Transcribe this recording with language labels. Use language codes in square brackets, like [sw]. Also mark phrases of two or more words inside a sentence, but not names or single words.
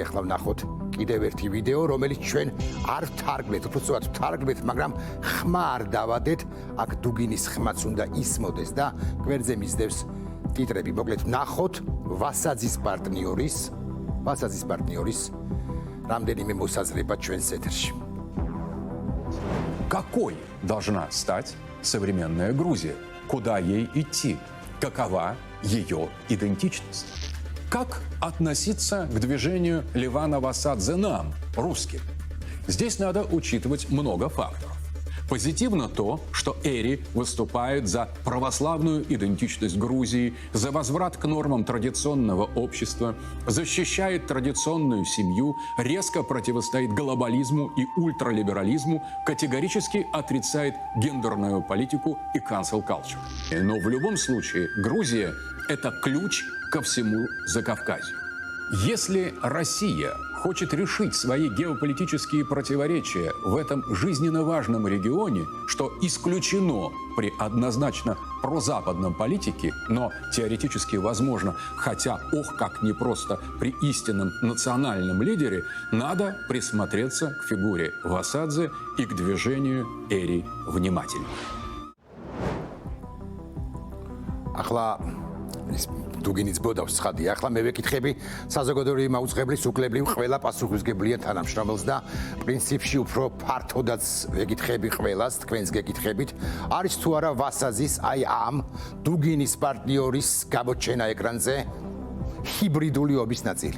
[ka] ახლა ვნახოთ კიდევ ერთი ვიდეო, რომელიც ჩვენ არ ვთარგმნეთ, უბრალოდ ვთარგმნეთ, მაგრამ ხმა არ დავადეთ. აქ დუგინის ხმაც უნდა ისმოდეს და გვერდზე მისდევს ტიტრები. მოკლედ ვნახოთ ვასაძის პარტნიორის რამდენიმე მოსაზრება ჩვენს ეთერში. [ru] Какой должна стать современная Грузия? Куда ей идти? Какова ее идентичность? Как относиться к движению Левана Васадзе нам, русским? Здесь надо учитывать много факторов. Позитивно то, что Эри выступает за православную идентичность Грузии, за возврат к нормам традиционного общества, защищает традиционную семью, резко противостоит глобализму и ультралиберализму, категорически отрицает гендерную политику и [en] cancel culture. [ru] Но в любом случае Грузия – это ключ ко всему Закавказью. Если Россия хочет решить свои геополитические противоречия в этом жизненно важном регионе, что исключено при однозначно прозападном политике, но теоретически возможно, хотя ох, как непросто при истинном национальном лидере, надо присмотреться к фигуре Васадзе и к движению Эри внимательно. [ka] დუგინის ბოდავს ხადია. ახლა მე ვეკითხები საზოგადოებრივი მაუწყებლის უკლებრივ ყველა პასუხისგებლიან თანამშრომელს და პრინციპში უფრო ფართოდაც ვეკითხები ყველას, თქვენს გეკითხებით, არის თუ არა ვასაძის აი ამ დუგინის პარტნიორის გამოჩენა ეკრანზე ჰიბრიდული ომის ნაწილი.